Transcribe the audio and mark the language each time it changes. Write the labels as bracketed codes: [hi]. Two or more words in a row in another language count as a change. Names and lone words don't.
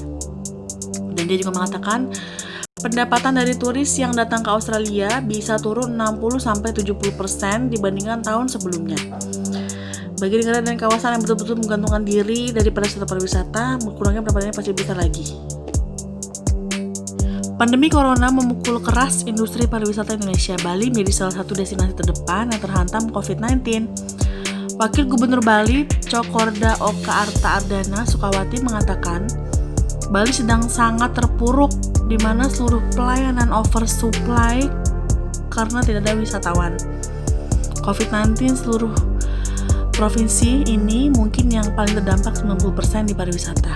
[id] Dan dia juga mengatakan pendapatan dari turis yang datang ke Australia bisa turun 60-70% dibandingkan tahun sebelumnya. Bagi negara dan kawasan yang betul-betul menggantungkan diri daripada sektor pariwisata, berkurangnya pendapatannya pasti besar lagi. Pandemi corona memukul keras industri pariwisata Indonesia. Bali menjadi salah satu destinasi terdepan yang terhantam COVID-19. Wakil Gubernur Bali, Cokorda Oka Arta Ardana Sukawati mengatakan, Bali sedang sangat terpuruk di mana seluruh pelayanan oversupply karena tidak ada wisatawan. COVID-19 seluruh provinsi ini mungkin yang paling terdampak 90% di pariwisata.